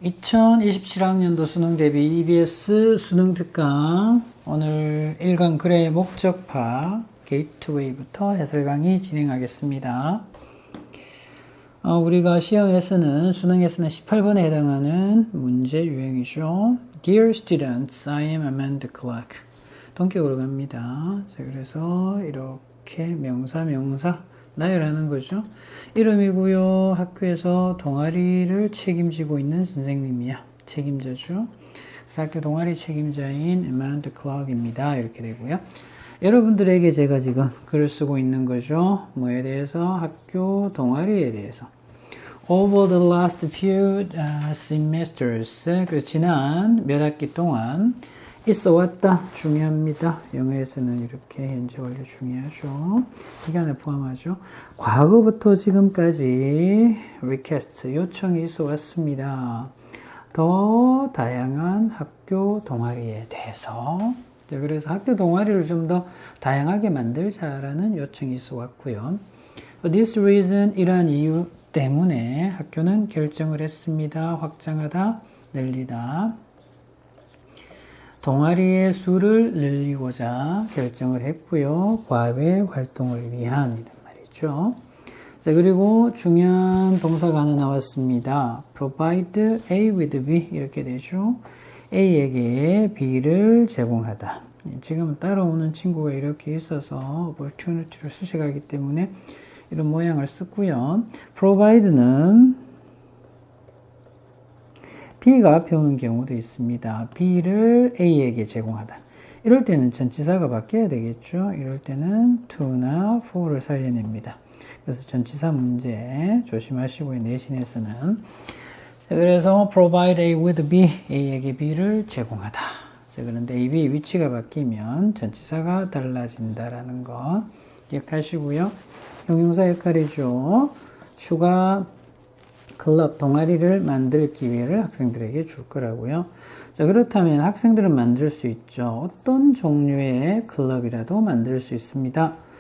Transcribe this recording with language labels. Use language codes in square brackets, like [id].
[ko] 2027학년도 수능 대비 EBS 수능 특강 오늘 1강 글의 목적파 게이트웨이부터 해설 강의 진행하겠습니다. 우리가 시험에서는 수능에서는 18번에 해당하는 문제 유형이죠. [en] Dear students, I am Amanda Clark. [ko] 동격으로 갑니다. 자, 그래서 이렇게 명사 나열하는 거죠. 이름이고요. 학교에서 동아리를 책임지고 있는 선생님이야. 책임자죠. 그래서 학교 동아리 책임자인 Amanda Clark입니다. 이렇게 되고요. 여러분들에게 제가 지금 글을 쓰고 있는 거죠. 뭐에 대해서? 학교 동아리에 대해서. [en] Over the last few semesters. [ko] 그래서 지난 몇 학기 동안 있어 왔다. 중요합니다. 영어에서는 이렇게 현재 완료 중요하죠. 기간을 포함하죠. 과거부터 지금까지 request 요청이 있어 왔습니다. 더 다양한 학교 동아리에 대해서. 그래서 학교 동아리를 좀 더 다양하게 만들자라는 요청이 있어 왔고요. [en] For this reason, [ko] 이러한 이유 때문에 학교는 결정을 했습니다. 확장하다, 늘리다. 동아리의 수를 늘리고자 결정을 했고요. 과외 활동을 위한 이런 말이죠. 자, 그리고 중요한 동사가 하나 나왔습니다. [en] Provide A with B [ko] 이렇게 되죠. A에게 B를 제공하다. 지금 따라오는 친구가 이렇게 있어서 opportunity를 수식하기 때문에 이런 모양을 쓰고요. Provide는 B가 앞에 오는 경우도 있습니다. B를 A에게 제공하다. 이럴 때는 전치사가 바뀌어야 되겠죠. 이럴 때는 to나 for를 살려냅니다. 그래서 전치사 문제 조심하시고요. 내신에서는. 자, 그래서 [en] provide A with B, [ko] A에게 B를 제공하다. 자, 그런데 A, B 위치가 바뀌면 전치사가 달라진다라는 거 기억하시고요. 형용사 역할이죠. 추가 클럽, 동아리를 만들 기회를 학생들에게 줄 거라고요. 자, 그렇다면 학생들은 만들 수 있죠. 어떤 종류의 클럽이라도 만들 수 있습니다.